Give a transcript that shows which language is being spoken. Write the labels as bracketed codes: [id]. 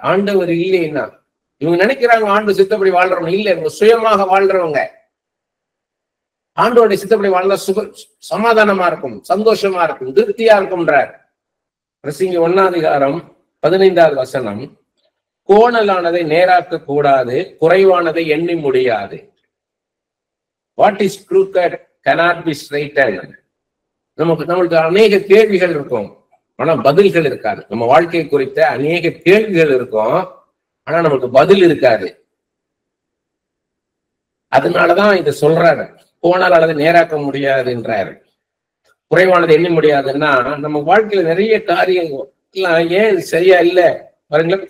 [ta] ஆண்டவர் இல்லைன்னா இவங்க நினைக்கிறாங்க ஆண்டு சித்தப்படி வாழ்றவங்க இல்ல, இவங்க சுயமாக வாழ்றவங்க. ஆண்டோடைய சித்தப்படி வாழ்ந்தா சமாதானமா இருக்கும், சந்தோஷமா இருக்கும், திருப்தியா இருக்கும்ன்றார். பிரசங்கி 1:15 கோணலானதை நேராக்க கூடாது, குறைவானதை எண்ணி முடியாது. [en] What is crooked cannot be straightened. [ta] நம்மளுக்கு அநேக கேள்விகள் இருக்கும், ஆனா பதில்கள் இருக்காது. நம்ம வாழ்க்கை குறித்த அநேக கேள்விகள் இருக்கும், ஆனா நமக்கு பதில் இருக்காது. அதனாலதான் இதை சொல்றாரு, கோணல் அல்லது நேராக்க முடியாதுன்றாரு, குறைவானது எண்ண முடியாதுன்னா நம்ம வாழ்க்கையில நிறைய காரியங்கள் ஏன் சரியா இல்ல பாருங்களேன்.